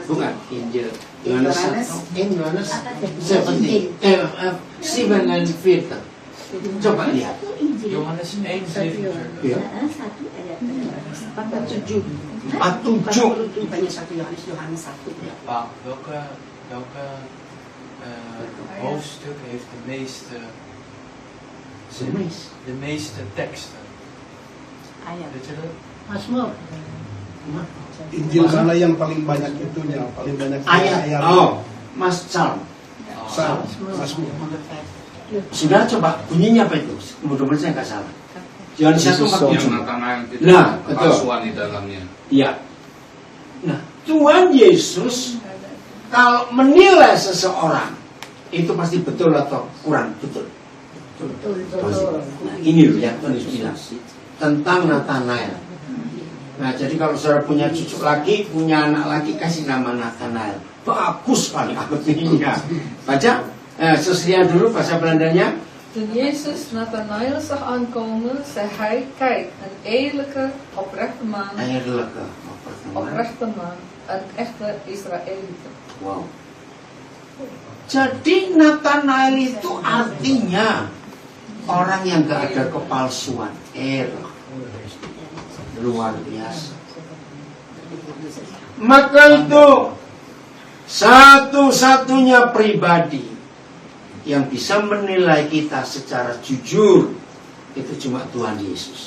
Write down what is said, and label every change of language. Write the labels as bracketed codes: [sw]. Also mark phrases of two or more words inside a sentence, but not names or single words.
[id] Bukan Injil Yohanes 1. In Yohanes 17 and 4. Coba lihat. Johannes 1 Ya. 47. 47. Bukannya 1 Yohanes, Yohanes 1. Pak, [nl] welke hoofdstuk heeft de meeste teksten? [id] Ayat. [nl] Weet je dat? [id] Mazmur. Injil mana yang paling banyak itunya, paling banyak Ayat. Oh, Mas Psalm. Mazmur. Sudah coba bunyinya apa itu? Mudah-mudahan saya nggak salah. Yohanes 1 Yang 47. Natanael itu Nah, ada betul. kepalsuan di dalamnya. Ya. Nah, Tuhan Yesus kalau menilai seseorang itu pasti betul atau kurang betul. Nah, ini loh yang Tuhan Yesus bilang tentang Natanael. Nah, jadi kalau saudara punya cucu lagi, punya anak lagi, kasih nama Natanael. Bagus sekali artinya. Baca, sesuai dulu bahasa Belandanya. [nl] Toen Jezus Nathanael zag aankomen, zei hij, kijk, een eerlijke, oprechte man, Oprechte man. een echte Israëliet. Wow. [id] Jadi Nathanael itu artinya orang yang gak ada kepalsuan. Luar biasa. Maka itu satu-satunya pribadi yang bisa menilai kita secara jujur itu cuma Tuhan Yesus.